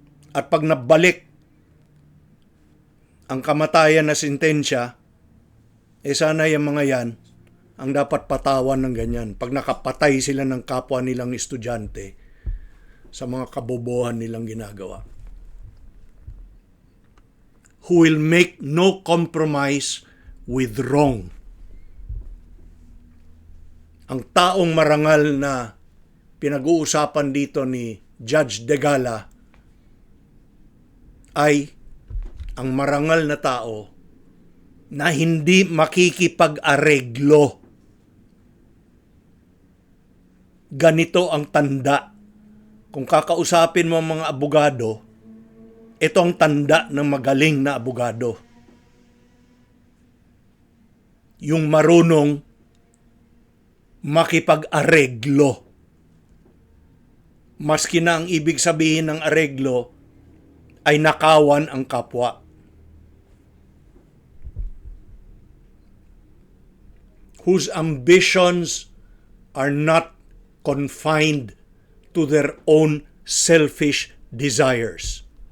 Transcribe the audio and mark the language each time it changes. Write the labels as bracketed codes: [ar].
[tl] At pag nabalik ang kamatayan na sentensya, sana yung mga yan ang dapat patawan ng ganyan. Pag nakapatay sila ng kapwa nilang estudyante sa mga kabobohan nilang ginagawa. [en] Who will make no compromise with wrong. [tl] Ang taong marangal na pinag-uusapan dito ni Judge Degala ay ang marangal na tao na hindi makikipag-areglo. Ganito ang tanda. Kung kakausapin mo ang mga abogado, ito ang tanda ng magaling na abogado. Yung marunong makipag-areglo. Maski na ang ibig sabihin ng areglo ay nakawan ang kapwa. [en] Whose ambitions are not confined to their own selfish desires.